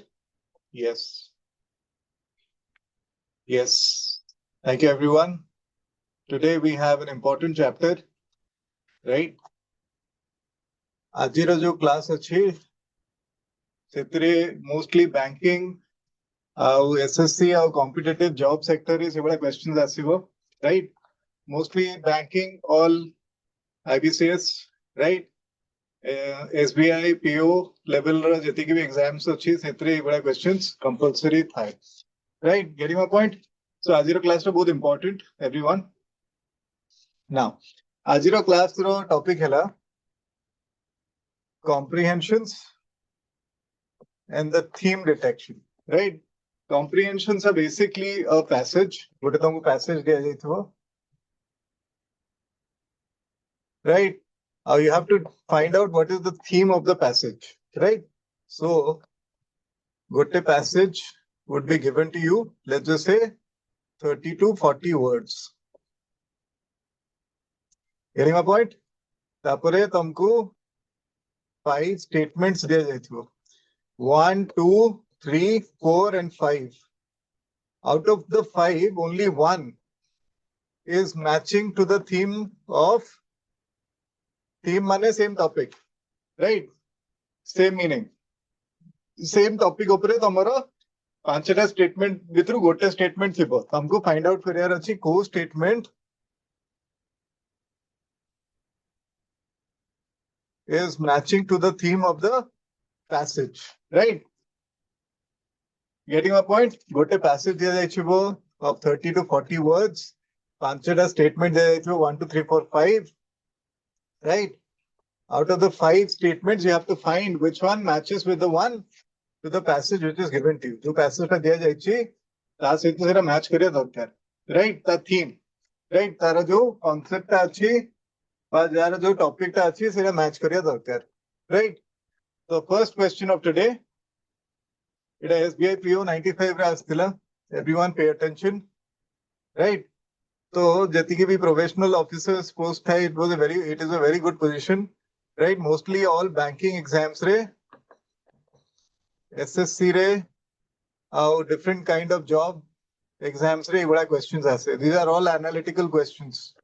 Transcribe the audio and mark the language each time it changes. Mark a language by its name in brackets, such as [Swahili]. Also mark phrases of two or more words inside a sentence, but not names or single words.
[English] Yes. Yes. Thank you, everyone. Today we have an important chapter, right? [Odia] ଆଜିର ଯୋ class ଅଛି, ସେଥିରେ [English] mostly banking, ଆଉ SSC ଆଉ competitive job sector is ସେଭଳିଆ questions ଆସିବ, right? Mostly banking, all IBCS, right? SBI, PO level [Odia] ର ଯେତିକି ବି [English] exams [Odia] ଅଛି ସେଥିରେ ଏଇଭଳିଆ [English] questions compulsory ଥାଏ, right? Getting my point? So [Odia] ଆଜିର class ଟା ବହୁତ [English] important, everyone. Now, [Odia] ଆଜିର class ର topic ହେଲା [English] comprehensions and the theme detection, right? Comprehensions are basically a passage. [Odia] ଗୋଟେ ତମକୁ passage ଦିଆଯାଇଥିବ, [English] right? You have to find out what is the theme of the passage, right? So, ଗୋଟେ passage would be given to you, let's just say 30 to 40 words. Getting my point? [Odia] ତାପରେ ତମକୁ 5 statements ଦିଆଯାଇଥିବ. [English] 1, 2, 3, 4 and 5. Out of the 5, only 1 is matching to the theme of mane same topic, right? Same meaning. Same topic [Odia] ଉପରେ ତମର 5ଟା statement ଭିତରୁ ଗୋଟେ statement ଥିବ. [English] ତମକୁ find out [Odia] କରିବାର ଅଛି କୋଉ [English] statement is matching to the theme of the passage, right? Getting my point? [Odia] ଗୋଟେ passage ଦିଆଯାଇଥିବ [English] of 30 to 40 words. [Odia] 5ଟା statement ଦିଆଯାଇଥିବ 1, 2, 3, 4, 5, right? [English] Out of the 5 statements, you have to find which one matches with the one to the passage which is given to you. [Odia] जो passage ଟା ଦିଆଯାଇଛି ତା ସହିତ ସେଟା match କରିବା ଦରକାର, [English] right? ତା theme, right? [Odia] ତାର ଯୋଉ concept ଟା ଅଛି ବା ଯାହାର ଯୋଉ topic ଟା ଅଛି ସେଟା match କରିବା ଦରକାର, [English] right? The first question of today, [Odia] ଏଟା SBI PO 95 ରେ ଆସିଥିଲା. [English] Everyone pay attention, right? So [Odia] ଯେତିକି ବି [English] professional officers post ଥାଏ, it is a very good position, right? Mostly all banking exams re, SSC re, different kind of job exams re एवढा questions ase. These are all analytical questions.